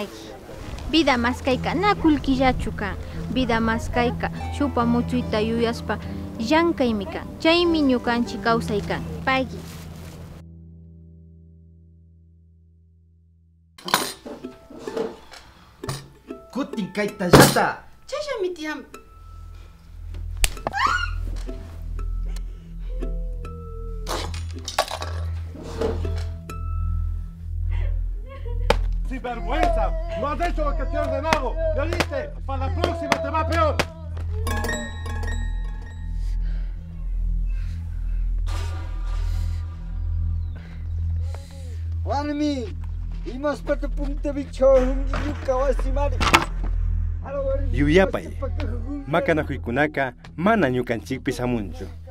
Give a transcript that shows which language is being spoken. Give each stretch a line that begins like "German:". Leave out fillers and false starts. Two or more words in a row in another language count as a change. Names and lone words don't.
Quechua: Vida maskayka na kulkillachu kan. Vida maskayka shupa muchuyta yuyaspa llankaymi kan. Chaymi ñukanchik kawsay kan. Pagui. Kutin kayta llata. Chasha mi tiyam.
Spanish: ¡Sinvergüenza! ¡No has hecho lo que te he ordenado! ¿Me oíste? ¡Para la próxima te va peor!
Quechua: Warmi, imas pata punta bicho yuka wasimari. Yuyapay, makanakuykunaka mana ñukanchikpi samunchu.